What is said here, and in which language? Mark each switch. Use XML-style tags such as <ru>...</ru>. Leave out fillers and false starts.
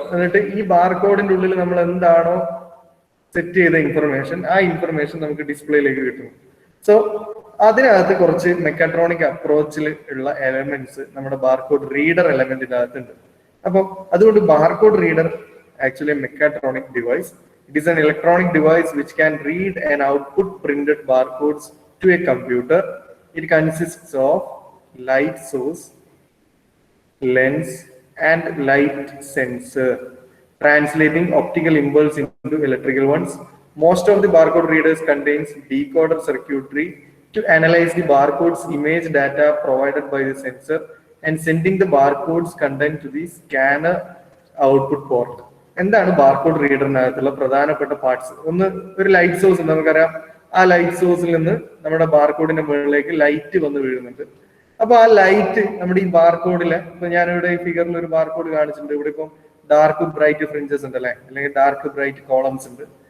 <ml>എന്നിട്ട് ഈ ബാർകോഡിന്റെ ഉള്ളിൽ നമ്മൾ എന്താണോ സെറ്റ് ചെയ്ത ഇൻഫർമേഷൻ, ആ ഇൻഫർമേഷൻ നമുക്ക് ഡിസ്പ്ലേയിലേക്ക് കിട്ടും. സോ അതിനകത്ത് കുറച്ച് മെക്കാട്രോണിക് അപ്രോച്ചിൽ ഉള്ള എലമെന്റ്സ് നമ്മുടെ ബാർകോഡ് റീഡർ എലമെന്റിന്റെ അകത്തുണ്ട്. അപ്പം അതുകൊണ്ട്</ml> <en>Barcode reader actually a mechatronic device. It is an electronic device which can read and output printed barcodes to a computer. It consists of light source, lens, and light sensor, translating optical impulse into electrical ones. Most of the barcode readers contains decoder circuitry to analyze the barcode's image data provided by the sensor and sending the barcode's content to the scanner output port.</en> <ml>എന്താണ് barcode റീഡറിനകത്തുള്ള പ്രധാനപ്പെട്ട parts? ഒന്ന്, ഒരു light source ഉണ്ട്, നമുക്കറിയാം. ആ light സോഴ്സിൽ നിന്ന് നമ്മുടെ ബാർകോഡിന്റെ മുകളിലേക്ക് ലൈറ്റ് വന്ന് വീഴുന്നുണ്ട്. അപ്പൊ ആ ലൈറ്റ് നമ്മുടെ ഈ ബാർകോഡിലെ, ഇപ്പൊ ഞാനിവിടെ ഈ ഫിഗറിൽ ഒരു ബാർകോഡ് കാണിച്ചിട്ടുണ്ട്. ഇവിടെ ഇപ്പം ഡാർക്ക് ബ്രൈറ്റ് ഫ്രിഞ്ചസ് ഉണ്ട് അല്ലെ, അല്ലെങ്കിൽ ഡാർക്ക് ബ്രൈറ്റ് കോളംസ് ഉണ്ട്.</ml>